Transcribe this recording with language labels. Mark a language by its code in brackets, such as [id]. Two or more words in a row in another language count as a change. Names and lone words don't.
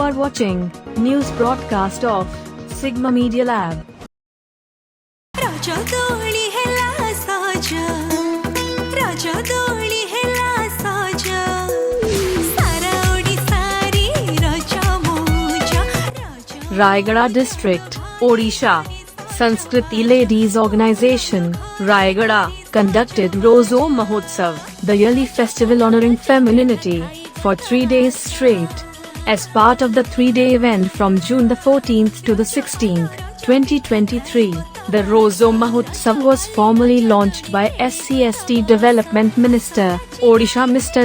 [en] watching news broadcast of Sigma Media Lab. [or] ରଜ ଡୋଲି ହେଲା ସଜ, ରଜ ଡୋଲି ହେଲା ସଜ, ସାରା ଓଡ଼ିଶାରି ରଜ ମଜା, [en] Rayagada District, Odisha, Sanskruti Ladies Organisation, Rayagada, conducted Rojo Mahotsav, the yearly festival honoring femininity, for 3 days straight. As part of the 3-day event from June the 14th to the 16th, 2023, the Rojo Mahotsav was formally launched by SCST Development Minister, Odisha Mr.